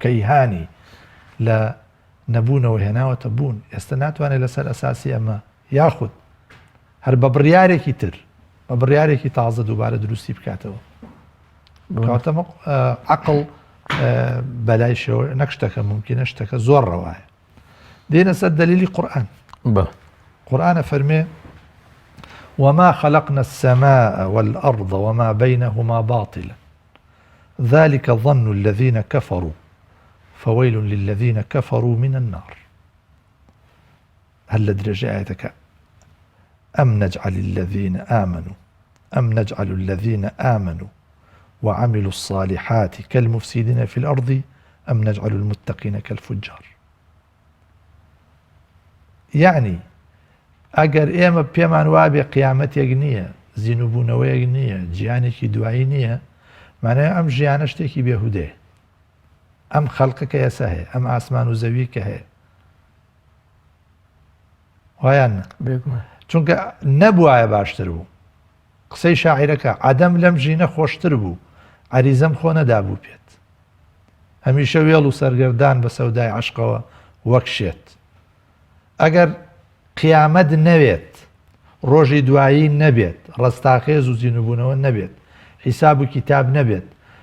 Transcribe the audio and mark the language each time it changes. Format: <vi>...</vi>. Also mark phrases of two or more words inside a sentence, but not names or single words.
<ckb>کەیهانی لە نەبوونەوە هێناوەتە بوون ئێستا ناتوانێت لەسەر ئەساسی ئەمە یاخود هەر بە بڕیارێکی تر بە بڕیارێکی تازە دووبارە دروستی بکاتەوە کەواتە عەقڵ بەلای شەوە نەک شتەکە ممکنە شتەکە زۆر ڕەوایە دێنە سەر دەلیلی قورئان قورئانە فەرمێ</ckb> <ar>وما خلقنا السماء والأرض وما بينهما باطلا ذلك ظن الذين كفروا فويل للذين كفروا من النار هل لدرجة آياتك أم نجعل الذين آمنوا وعملوا الصالحات كالمفسدين في الأرض أم نجعل المتقين كالفجار</ar> <ckb>يعني ئەگەر ئێمە پێمان وابێ قیامەتێک نییە زیینوبوونەوەیەک نییە گیانێکی دوایی نییە مانای ئەم ژیانە شتێکی بێهودەیە ئەم خەڵقەکە ئێسا هەیە ئەم ئاسمان و زەوی کە هەیە وایان چونکە نەبوایە باشتر بوو قسەی شاعیرەکە عەدەم لەم ژینە خۆشتر بوو عەریزەم خۆ نەدابوو پێت هەمیشە وێڵ و سەرگەردان بە سەودای عەشقەوە وەک شێت ئەگەر قیامەت نەوێت ڕۆژی دوایی نەبێت ڕستاخێز و زیینوبوونەوە نەبێت حیساب و کتاب نەبێت</ckb>